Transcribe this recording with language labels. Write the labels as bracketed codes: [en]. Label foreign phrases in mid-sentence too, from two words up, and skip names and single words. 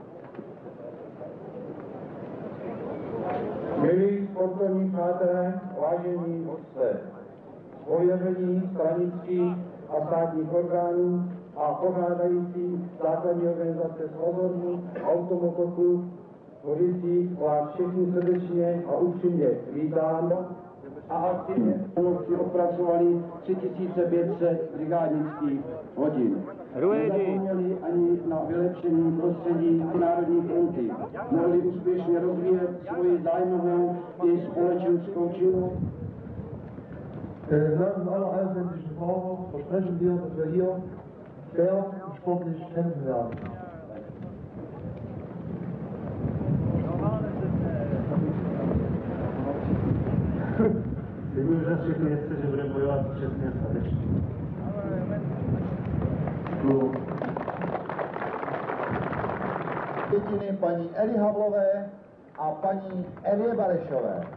[cs] Milí sportovní přátelé, vážení hosté, z pověření stranických a státních orgánů a pořádající základní organizace Svobodný automotoklub Hořicích vás všechny srdečně a upřímně vítám a aktivně si odpracovali 3500 brigádnických hodin. Nezapomněli ani na vylepšení prostředí Národní fronty. Mohli úspěšně rozvíjet svoji zájmovou i společenskou činnost. [de] Nach dem allereinheitlichen Brauch versprechen wir, dass wir hier fair und sportlich kämpfen werden. [cs] Slibuju za všechny jezdce, že budeme bojovat čestně a statečně. Pětiny paní Eli Havlové a paní Evě Barešové.